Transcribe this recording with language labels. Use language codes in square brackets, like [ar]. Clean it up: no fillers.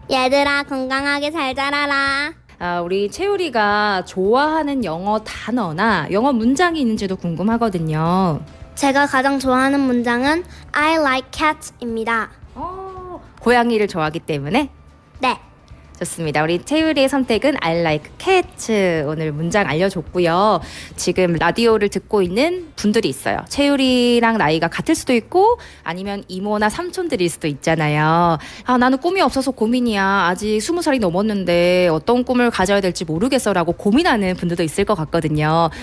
[ko] 얘들아 건강하게 잘 자라라. 우리 채율이가 좋아하는 영어 단어나 영어 문장이 있는지도 궁금하거든요. 제가 가장 좋아하는 문장은 [en] I like cats [ko] 입니다. 고양이를 좋아하기 때문에? 네. 좋습니다. 우리 채율이의 선택은 [en] I like cats. [ko] 오늘 문장 알려줬고요. 지금 라디오를 듣고 있는 분들이 있어요. 채율이랑 나이가 같을 수도 있고 아니면 이모나 삼촌들일 수도 있잖아요. 나는 꿈이 없어서 고민이야. 아직 20살이 넘었는데 어떤 꿈을 가져야 될지 모르겠어 라고 고민하는 분들도 있을 것 같거든요.